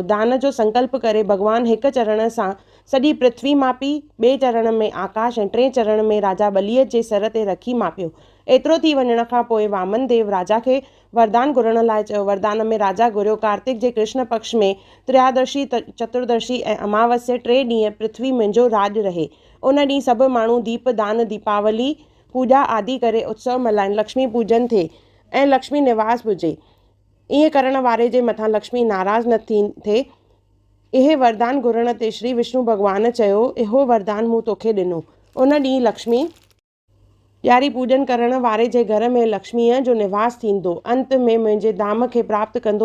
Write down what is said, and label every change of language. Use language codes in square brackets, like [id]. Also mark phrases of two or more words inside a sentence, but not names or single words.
[sd] दान जो संकल्प करे भॻवानु हिकु चरण सां सॼी पृथ्वी मापी, ॿिए चरण में आकाश ऐं 3 चरण में राजा बलीअ जे सर ते रखी मापियो। एतिरो थी वञण खां पोइ वामन देव राजा खे वरदान घुरण लाइ चयो। वरदान में राजा घुरियो, कार्तिक जे कृष्ण पक्ष में त्रयादशी, चतुर्दशी ऐं अमावस्या 3 ॾींहं पृथ्वी मुंहिंजो राज रहे। उन ॾींहुं सभु माण्हू दीप दान, दीपावली पूजा आदि करे उत्सव मल्हाइनि, लक्ष्मी पूजन थिए ऐं लक्ष्मी निवास पुजे। ईअं करण वारे जे मथां लक्ष्मी नाराज़ न थिए। इहे वरदान घुरण ते श्री विष्णु भॻवानु चयो, इहो वरदान मूं तोखे ॾिनो। उन ॾींहुं लक्ष्मी ॾियारी पूजन करण वारे जे घर में लक्ष्मीअ जो निवास थींदो, अंत में मुंहिंजे धाम खे प्राप्त कंदो।